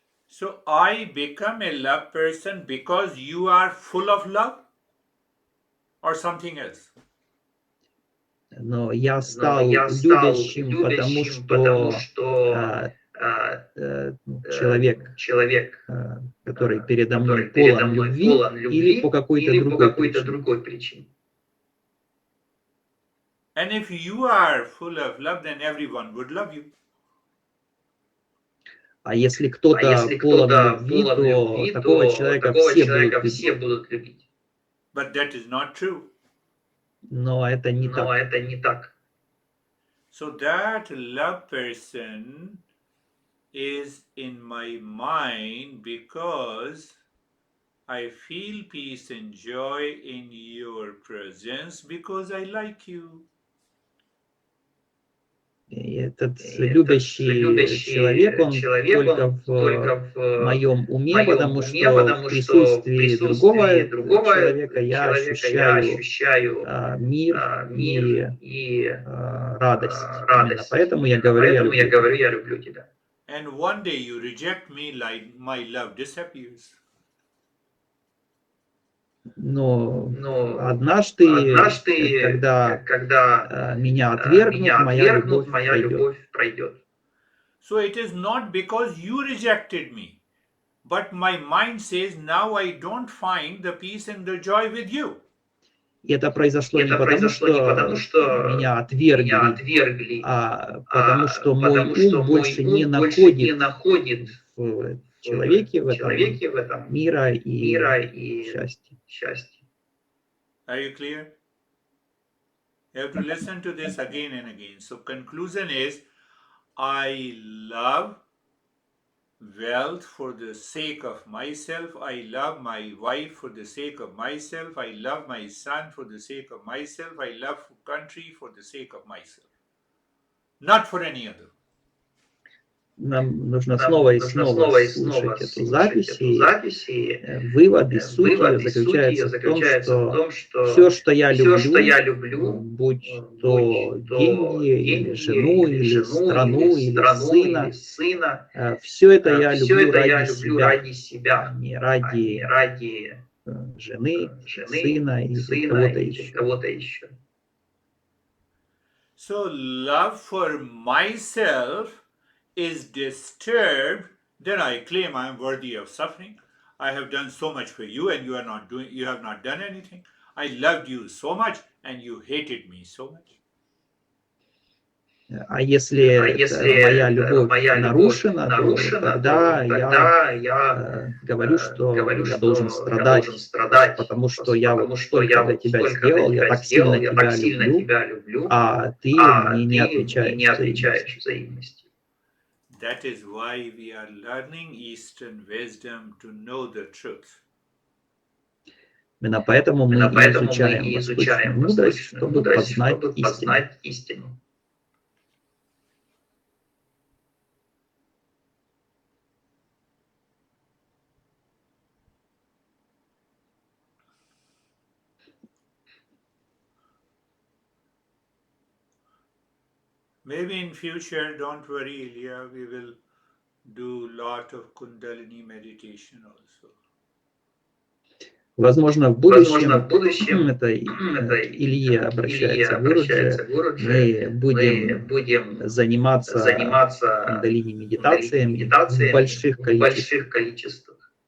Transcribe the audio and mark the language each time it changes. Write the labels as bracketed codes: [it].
[en] So I become a love person because you are full of love or something else? [ru] Но я стал любящим, потому что человек, который передо мной полон любви, или по какой-то другой причине. [en] And if you are full of love, then everyone would love you. [ru] А если кто-то полон любви, то такого человека все будут любить. [en] But that is not true. [ru] Но это не так. [en] So that love person is in my mind because I feel peace and joy in your presence because I like you. [ru] И этот любящий человек, он только в моем уме, потому что в присутствии другого человека я ощущаю мир и радость. Именно поэтому я говорю «я люблю тебя». [en] And one day you reject me, like my love disappears. [ru] Но однажды, когда меня отвергнут, моя любовь пройдет. [en] So it is not because you rejected me, but my mind says now I don't find the peace and the joy with you. [ru] И это произошло не потому, что меня отвергли, а потому что мой ум больше не находит в человеке, в этом мира и счастья. [en] Are you clear? You have to listen to this again and again. So conclusion is, I love wealth for the sake of myself. I love my wife for the sake of myself. I love my son for the sake of myself. I love country for the sake of myself. Not for any other. [ru] Нам нужно снова и снова слушать эту запись, и вывод из сути ее заключается в том, что все, что я люблю, будь то деньги, или жену, или страну, или сына, все это я люблю ради себя, а не ради жены, сына или кого-то еще. [en] So love for myself is disturbed, then I claim I am worthy of suffering. I have done so much for you and you have not done anything. I loved you so much and you hated me so much. [ru] А если моя любовь нарушена, то тогда я говорю, что я должен страдать, потому что я вот столько для тебя сделал, я так сильно тебя люблю, а ты мне не отвечаешь взаимностью. [en] That is why we are learning Eastern wisdom to know the truth. [ru] Именно поэтому мы изучаем восточную мудрость, чтобы познать истину. [en] Maybe in future, don't worry, Ilya, we will do lot of kundalini meditation also. [ru] Возможно, в будущем, это Илья обращается к Гурудже, мы будем заниматься кундалини медитациями в больших количествах.